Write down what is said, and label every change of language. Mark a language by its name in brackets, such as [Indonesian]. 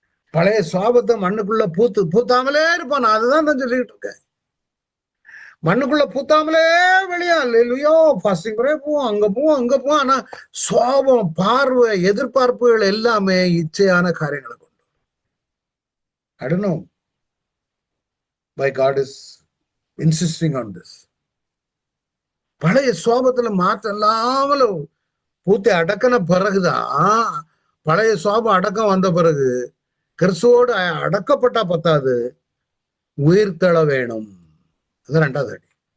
[Tamil] பழைய சுவாபத்தை மண்ணுக்குள்ள பூத்தாமலே இருப்பான். அதுதான் நான் சொல்லிட்டு இருக்கேன். மண்ணுக்குள்ள பூத்தாமலே வெளியா இல்லையோ ஃபாஸ்டிங் போவோம், அங்க போவோம். ஆனா சுவாபம், பார்வை, எதிர்பார்ப்புகள் எல்லாமே இச்சையான காரியங்களை கொண்டு. [English] I don't know why God is insisting on this. [Tamil] பழைய சுவாபத்துல மாற்றம் இல்லாமல பூத்தை அடக்கின பிறகுதான், பழைய சுவாபம் அடக்கம் வந்த பிறகு கிறிஸ்துவோடு அடக்கப்பட்டா பத்தாது, உயிர்த்தெழ வேணும். அது ரெண்டாவது அடி.